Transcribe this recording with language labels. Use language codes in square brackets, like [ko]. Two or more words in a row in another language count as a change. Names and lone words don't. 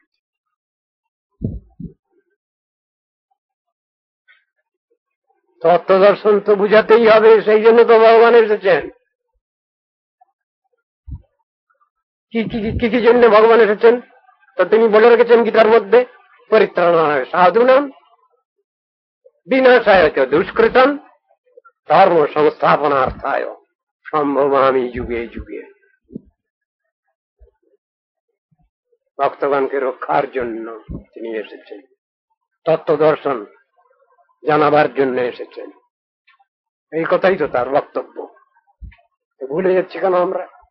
[bn] তত্ত্ব দর্শন তো বুঝাতেই হবে, সেই জন্য তো ভগবান এসেছেন। কি জন্য ভগবান এসেছেন তা তিনি বলে রেখেছেন গীতার মধ্যে, [sa] পরিত্রাণায় সাধুনাম বিনাশায় চ দুষ্কৃতম ধর্ম সংস্থাপনার্থায় সম্ভবামি যুগে যুগে। [bn] ভক্তগণকে রক্ষার জন্য তিনি এসেছেন, তত্ত্ব দর্শন জানাবার জন্য এসেছেন। এই কথাই তো তার বক্তব্য। ভুলে যাচ্ছি কেন আমরা?